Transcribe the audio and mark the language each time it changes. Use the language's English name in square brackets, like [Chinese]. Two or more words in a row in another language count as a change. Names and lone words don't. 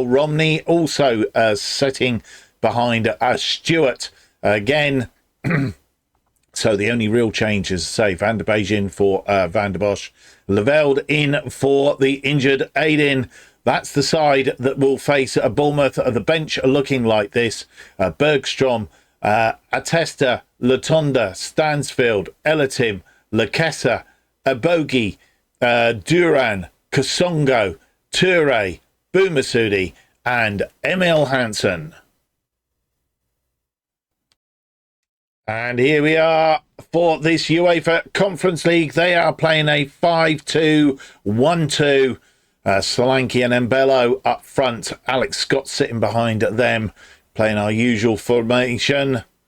[English] Romney also sitting behind Stewart again. So the only real change is, say, Van der Beek in for Van der Bosch. Leveld in for the injured Aiden. That's the side that will face a Bournemouth. The bench looking like this. Bergstrom, Atesta, Latonda, Stansfield, Elatim, Lakessa, Abogi, Duran, Kasongo, Toure, Boumassoudi, and Emil Hansen. And here we are for this UEFA Conference League. They are playing a 5-2-1-2. Solanke and Mbello up front. Alex Scott sitting behind them, playing our usual formation.